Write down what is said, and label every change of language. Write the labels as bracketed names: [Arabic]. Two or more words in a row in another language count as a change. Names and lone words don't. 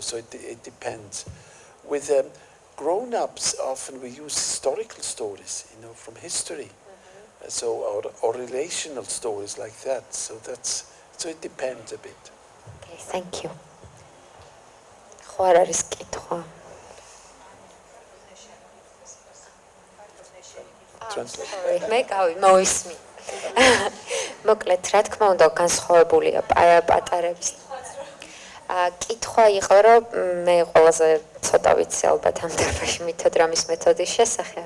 [English] So it depends. With grown-ups, often we use historical stories, from history. So or relational stories like that. So it depends a bit. Okay, thank you. What are is კითხვა? Translate. [Georgian] მე მოვისმი. მოკლედ, რა თქმა უნდა, განსხვავებულია პატარების. კითხვა იყო, რომ მე ყველაზე ცოტა ვიცი ალბათ ამ დარბაზში მითოდრამის მეთოდის შესახებ.